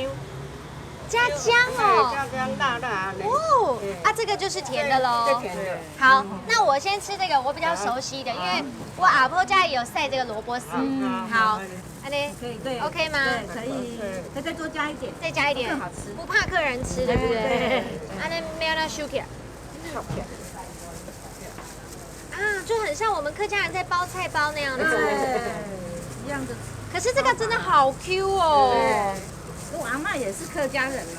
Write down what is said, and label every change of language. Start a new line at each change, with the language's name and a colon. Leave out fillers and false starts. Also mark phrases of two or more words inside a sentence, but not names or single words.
Chinese: 加薑哦，加薑辣的。哦，這個就是甜的嘍。甜的。好，那我先吃這個我比較熟悉的，因為我阿婆家也有曬這個蘿蔔絲。好，安妮，對，OK 嗎？可以，再多加一點，再加一點，更好吃，不怕客人吃，對不對？安妮沒有那收起來。好甜。啊，就很像我們客家人在包菜包那樣子。一樣的。可是這個真的好 Q 哦。我阿嬷也是客家人嘛。